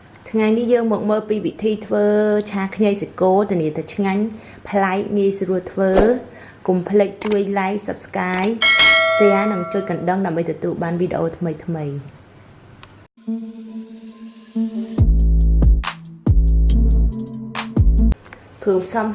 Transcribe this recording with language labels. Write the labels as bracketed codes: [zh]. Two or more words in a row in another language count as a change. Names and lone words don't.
[km] ថ្ងៃនេះយើងមកមើលពីវិធីធ្វើឆាខ្ញីសាច់គោធានាថាឆ្ងាញ់ប្លែកងាយស្រួលធ្វើកុំ ភ្លេចជួយ [en] like subscribe share [km] និងចុចកណ្ដឹងដើម្បីទទួលបានវីដេអូថ្មីៗគ្រឿងផ្សំ